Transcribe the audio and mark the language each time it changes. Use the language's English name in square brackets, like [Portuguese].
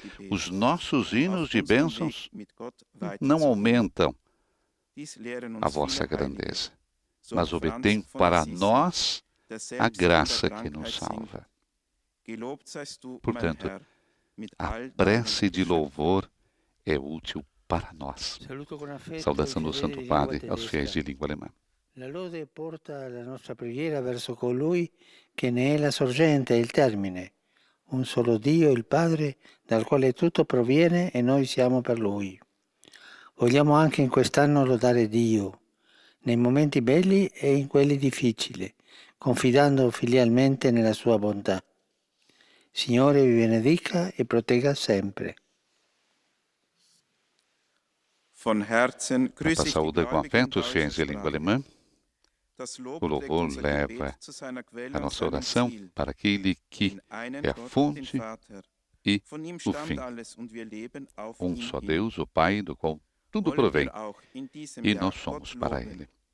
[Portuguese] Os nossos hinos de bênçãos não aumentam a vossa grandeza, mas obtêm para nós a graça que nos salva. Portanto, a prece de louvor é útil para nós. Saudação do Santo Padre aos fiéis de língua alemã. [Italian] La lode porta la nostra preghiera verso colui che ne è la sorgente e il termine, un solo Dio, il Padre, dal quale tutto proviene e noi siamo per Lui. Vogliamo anche in quest'anno lodare Dio, nei momenti belli e in quelli difficili, confidando filialmente nella sua bontà. Signore vi benedica e protegga sempre. [Portuguese] Papa saúda com afeto os fiéis de língua alemã. O louvor leva a nossa oração para aquele que é a fonte e o fim. Um só Deus, o Pai, do qual tudo provém, e nós somos para Ele.